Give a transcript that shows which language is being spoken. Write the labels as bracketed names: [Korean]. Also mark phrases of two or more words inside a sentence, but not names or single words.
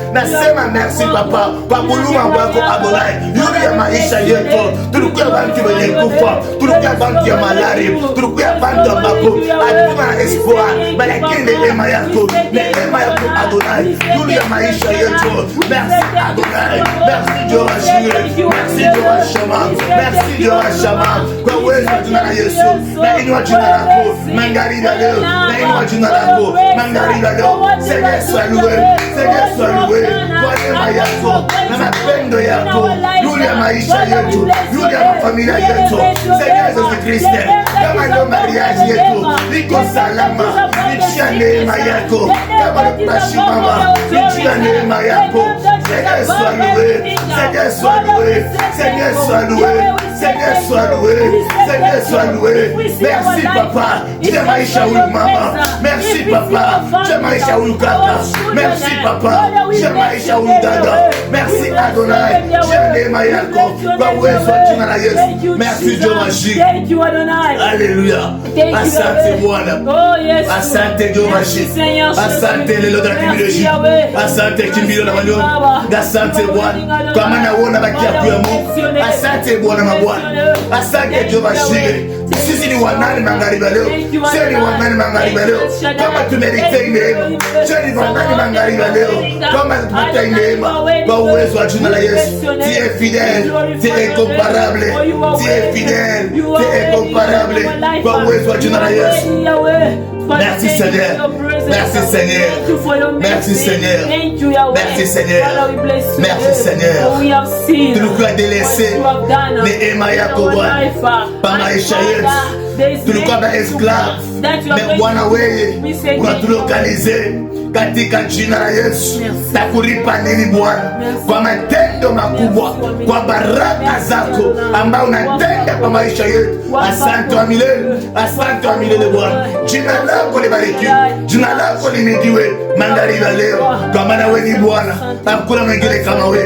[Swahili] Nasema [French] merci papa [Swahili] kwa huruma wako Adonai. Yule ya maisha yetu. Tulikuwa bantu wenye kufa. Tulikuwa bantu ya malaria. Tulikuwa bantu ambako hatuna espoir. Lakini neema yako Adonai. Yule ya maisha yetu. [French] Merci Adonai. Merci Jehova Jireh. Merci Jehova Shama. Merci Jehova Shama. [Swahili] Kwa uwezo wa jina la Yesu. Na inua jina lako magharibi leo. Na inua jina lako magharibi leo. [French] Seigneur sois loué. Seigneur sois loué. [Swahili] Kwa neema yako na mapendo yako. Yule ya maisha yetu. Yule ya familia yetu. [French] Seigneur Jésus Christ. [Swahili] Kama ndio mariage yetu iko salama. Nitia neema yako. Kama tunashimama. Nitia neema yako. [French] Seigneur sois loué. Seigneur sois loué. Seigneur sois loué. Seigneur sois loué. Seigneur sois loué. Merci papa. [Swahili] Jia maisha huyu mama. [French] Merci papa. [Swahili] Jia maisha huyu kaka. [French] Merci papa. [Swahili] Jia maisha huyu dada. Merci Adonai. Jia neema yako kwa uwezo wa jina la Yesu. Merci Jehova Jireh. Haleluya. Asante Bwana. Asante Jehova Jireh. Asante lelo la kimbilio. Asante kimbilio la walio. Asante Bwana. Kwa maana uona bakia kwa Mungu. Asante Bwana mabwana. Asante Jehova Jireh. Sisi ni wanani magharibi leo. Sisi ni wanani magharibi leo. Kama tumerite neema. Sisi ni wanani magharibi leo. Kama tumepata neema kwa uwezo wa jina la Yesu. [French] Tu es fidèle, tu es incomparable. Tu es fidèle, tu es incomparable [Swahili] kwa uwezo wa jina la Yesu. [French] Merci Seigneur. Merci Seigneur. Merci Seigneur. Merci Seigneur. Merci Seigneur. [Swahili] Tulikuwa délaissé neema yako Bwana kwa maisha yetu. Tulikuwa na esclave. Mais Bwana wewe unatulokalize. katika jina la Yesu. Takulipa nini Bwana kwa matendo makubwa, kwa baraka zako ambao unatenda kwa maisha yetu. Asante wa milele, asante wa milele Bwana. Jina lako libarikiwe, jina lako limidiwe magharibi ya leo, kwa maana wewe ni Bwana, hakuna mwingine kama wewe.